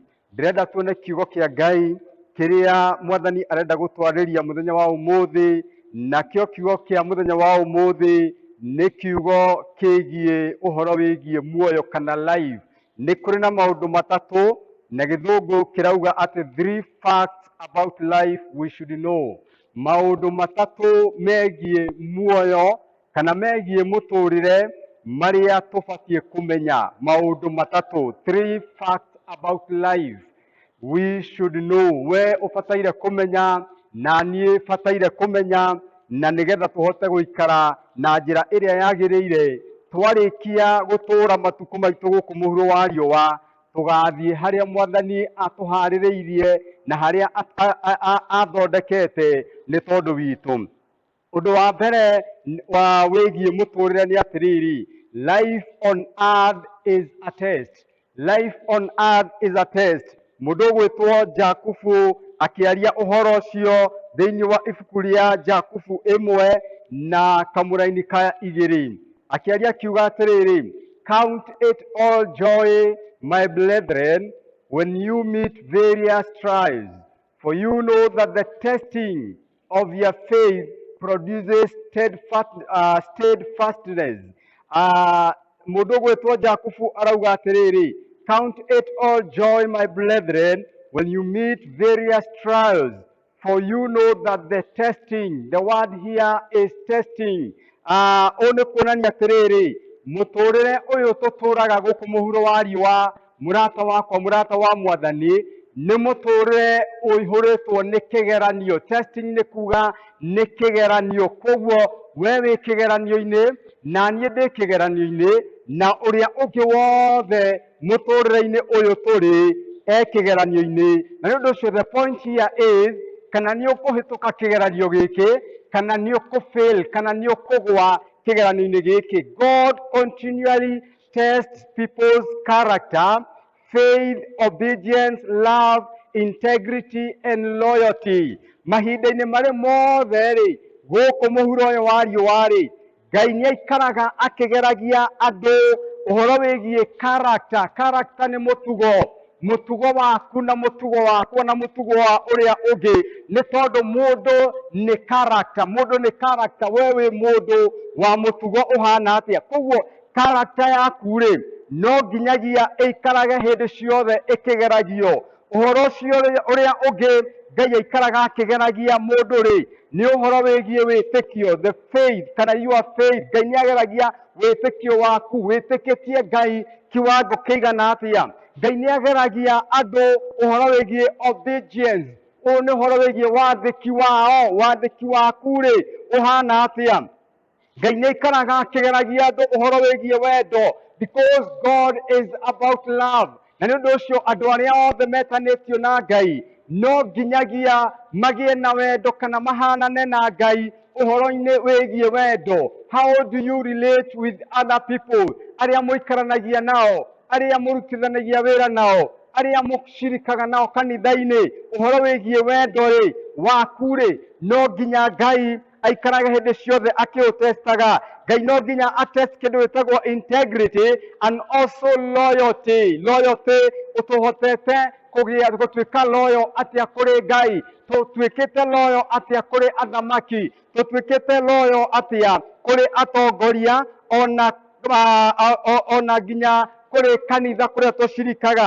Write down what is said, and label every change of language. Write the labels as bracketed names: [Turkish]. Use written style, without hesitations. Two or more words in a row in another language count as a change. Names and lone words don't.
[Kikuyu] Ndĩrenda tuone kiugo kĩa Ngai kĩrĩa Mwathani arenda gũtwarĩria mũthenya wa ũmũthĩ, nakĩo kiugo kĩa mũthenya wa ũmũthĩ nĩ kiugo kĩgiĩ ũhoro wĩgiĩ muoyo kana life. Nĩ kũrĩ na maũndũ matatũ, na gĩthũngũ kĩrauga atĩ [English] 3 facts about life we should know. [Kikuyu] Maũndũ matatũ megiĩ muoyo kana megiĩ mũtũrĩre marĩa tũbatiĩ kũmenya. Maũndũ matatũ, [English] 3 facts about life we should know. [Kikuyu] We ũbataire kũmenya na niĩ bataire kũmenya, na nĩgetha tũhote gũikara na njĩra ĩrĩa yagĩrĩire. Twarĩkia gũtũũra matukũ maitũ gũkũ mũhuro wa riũa, tũgathiĩ harĩa Mwathani atũharĩrĩirie na harĩa athondekete nĩ tondũ witũ. Ũndũ wa mbere wĩgiĩ mũtũrĩre nĩ atĩrĩrĩ, [English] life on earth is a test. Life on earth is a test. [Kikuyu] Mũndũ ũgwĩtwo Jakubu akĩaria ũhoro ũcio thĩinĩ wa ibuku rĩa Jakubu 1 na kamũraini ka 2, akĩaria akiuga atĩrĩrĩ, [English] count it all joy my brethren when you meet various trials, for you know that the testing of your faith produces steadfastness. [Kikuyu] Mũndũ ũgwĩtwo Jakubu arauga atĩrĩrĩ, [English] count it all joy my brethren when you meet various trials, for you know that the testing, the word here is testing. [Kikuyu] Ũũ nĩ kuonania atĩrĩrĩ, mũtũrĩre ũyũ tũtũraga gũkũ mũhuro wa riũa, mũrata wakwa, mũrata wa Mwathani, nĩ mũtũrĩre ũihũrĩtwo nĩ kĩgeranio. Testing nĩ kuga nĩ kĩgeranio. Koguo we wĩ kĩgeranio-inĩ na niĩ ndĩ kĩgeranio-inĩ, na ũrĩa ũngĩ wothe mũtũrĩre-inĩ ũyũ tũrĩ kĩgeranio-inĩ. Na nĩ ũndũ ũcio [English] the point here is, [Kikuyu] kana nĩ ũkũhĩtũka kĩgeranio gĩkĩ, kana nĩ ũkũfail, kana nĩ ũkũgwa kĩgeranio-inĩ gĩkĩ. [English] God continually tests people's character, faith, obedience, love, integrity and loyalty. [Kikuyu] Mahinda-inĩ marĩ mothe rĩ, gũkũ mũhuro ũyũ wa riũa rĩ, Ngai nĩaikaraga akĩgeragia andũ ũhoro wĩgiĩ character. Character nĩ mũtugo, mũtugo waku na mũtugo wakwa na mũtugo wa ũrĩa ũngĩ, nĩ tondũ mũndũ nĩ character. Mũndũ nĩ character, we wĩ mũndũ wa mũtugo ũhana atĩa. Koguo character yaku rĩ, no nginyagia ĩikarage hĩndĩ ciothe ĩkĩgeragio. Ũhoro ũcio ũrĩa ũngĩ Ngai aikaraga akĩgeragia mũndũ rĩ, nĩ ũhoro wĩgiĩ wĩtĩkio, [English] the faith, kana your faith. [Kikuyu] Ngai nĩageragia wĩtĩkio waku, wĩtĩkĩtie Ngai kiwango kĩigana atĩa. Ngai nĩageragia andũ ũhoro wĩgiĩ obedience. Ũũ nĩ ũhoro wĩgiĩ wathĩki wao, wathĩki waku rĩ ũhana atĩa. Ngai nĩaikaraga akĩgeragia andũ ũhoro wĩgiĩ wendo, [English] because God is about love. [Kikuyu] Na nĩ ũndũ ũcio andũ arĩa othe metanĩtio na Ngai no nginyagia magĩe na wendo kana mahanane na Ngai ũhoro-inĩ wĩgiĩ wendo. [English] How do you relate with other people? [Kikuyu] Arĩa mũikaranagia nao, arĩa mũrutithanagia wĩra nao, arĩa mũcirikaga nao kanitha-inĩ, ũhoro wĩgiĩ wendo rĩ waku rĩ, no nginya Ngai aikaraga hĩndĩ ciothe akĩũtestaga. Ngai no nginya atest kĩndũ gĩtagwo [English] integrity and also loyalty. [Kikuyu] Loyalty ũtũhotete gũtuĩka loyal atĩa kũrĩ Ngai, tũtuĩkĩte loyal atĩa kũrĩ athamaki, tũtuĩkĩte loyal atĩa kũrĩ atongoria, ona nginya kũrĩ kanitha kũrĩa tũcirikaga.